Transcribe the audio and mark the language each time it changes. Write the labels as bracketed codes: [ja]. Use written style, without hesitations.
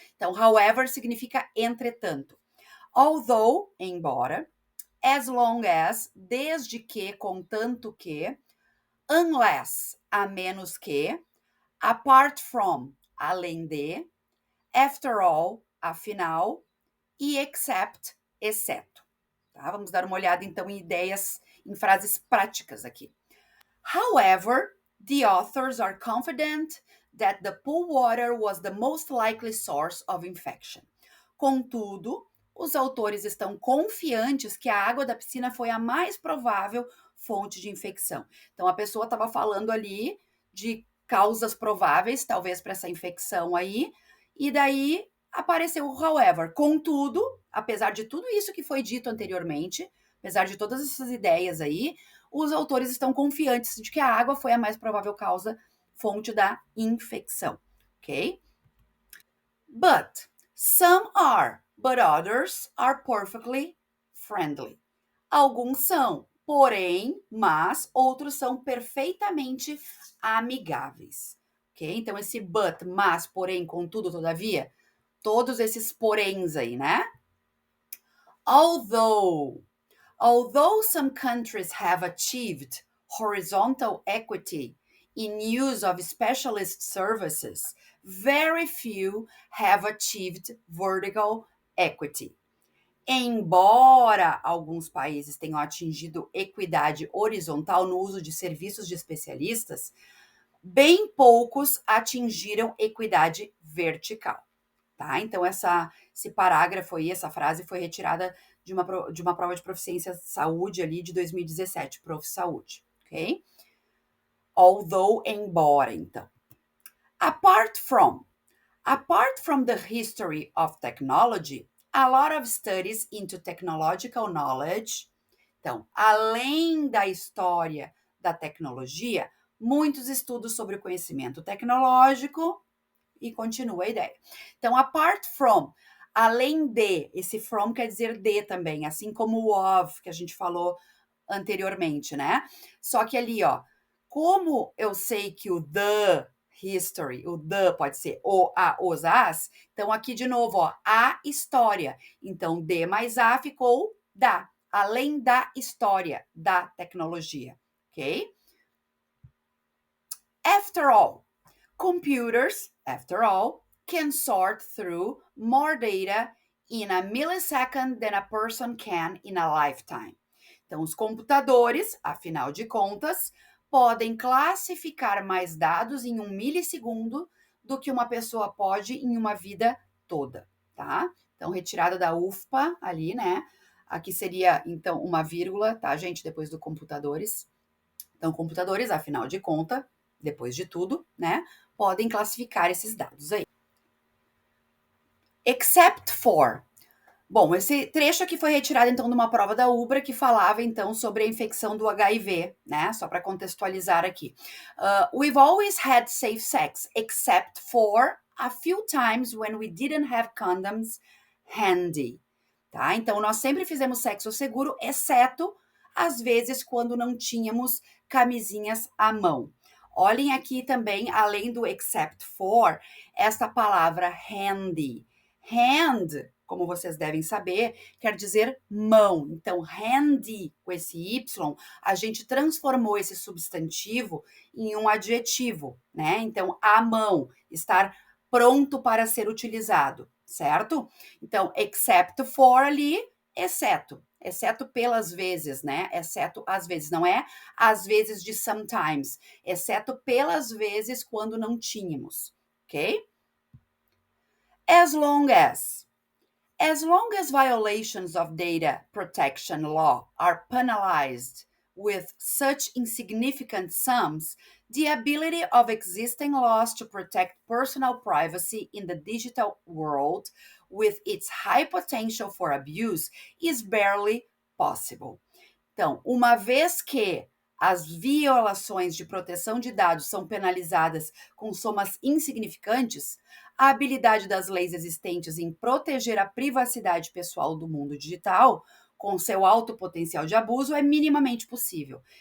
[pt] Então, however significa entretanto. Although, embora, [en] as long as, [pt] desde que, contanto que, unless, a menos que, [en] apart from, [pt] além de, [en] after all, [pt] afinal, e except, exceto. Tá? Vamos dar uma olhada, então, em ideias, em frases práticas aqui. [en] However, the authors are confident that the pool water was the most likely source of infection. [pt] Contudo, os autores estão confiantes que a água da piscina foi a mais provável fonte de infecção. Então, a pessoa estava falando ali de causas prováveis, talvez, para essa infecção aí, e daí apareceu o however. Contudo, apesar de tudo isso que foi dito anteriormente, apesar de todas essas ideias aí, os autores estão confiantes de que a água foi a mais provável fonte da infecção, ok? [en] But some are, but others are perfectly friendly. [pt] Alguns são, porém, mas outros são perfeitamente amigáveis, ok? Então, esse but, mas, porém, contudo, todavia, todos esses poréns aí, né? [en] Although some countries have achieved horizontal equity in use of specialist services, very few have achieved vertical equity. [pt] Embora alguns países tenham atingido equidade horizontal no uso de serviços de especialistas, bem poucos atingiram equidade vertical. Tá? Então, esse parágrafo aí, essa frase foi retirada de uma prova de proficiência saúde ali de 2017, Prof. Saúde, ok? Although, embora, então. [en] Apart from the history of technology, a lot of studies into technological knowledge. [pt] Então, além da história da tecnologia, muitos estudos sobre o conhecimento tecnológico. E continua a ideia. Então, [en] apart from, [pt] além de, esse from quer dizer de também, assim como o of, que a gente falou anteriormente, né? Só que ali, ó, como eu sei que o [en] the history, [pt] o the pode ser o, a, os, as, então aqui de novo, ó, a história. Então, de mais a ficou da, além da história da tecnologia, ok? [en] After all, computers, after all, can sort through more data in a millisecond than a person can in a lifetime. [pt] Então, os computadores, afinal de contas, podem classificar mais dados em 1 milissegundo do que uma pessoa pode em uma vida toda, tá? Então, retirada da UFPA ali, né? Aqui seria, então, uma vírgula, tá, gente? Depois do computadores. Então, computadores, afinal de contas, depois de tudo, né? Podem classificar esses dados aí. [en] Except for. [pt] Bom, esse trecho aqui foi retirado então de uma prova da UBRA que falava então sobre a infecção do HIV, né? Só para contextualizar aqui. [en] We've always had safe sex, except for a few times when we didn't have condoms handy, [pt] tá? Então nós sempre fizemos sexo seguro, exceto às vezes quando não tínhamos camisinhas à mão. Olhem aqui também, além do [en] except for, [pt] esta palavra handy. Hand, como vocês devem saber, quer dizer mão. Então, handy, com esse Y, a gente transformou esse substantivo em um adjetivo, né? Então, à mão, estar pronto para ser utilizado, certo? Então, [en] except for [pt] ali, exceto. Exceto pelas vezes, né? Exceto às vezes, não é às vezes de sometimes, exceto pelas vezes quando não tínhamos, ok? [en] As long as. As long as violations of data protection law are penalized with such insignificant sums, the ability of existing laws to protect personal privacy in the digital world, with its high potential for abuse, is barely possible. [pt] Então, uma vez que as violações de proteção de dados são penalizadas com somas insignificantes, a habilidade das leis existentes em proteger a privacidade pessoal do mundo digital, com seu alto potencial de abuso, é minimamente possível.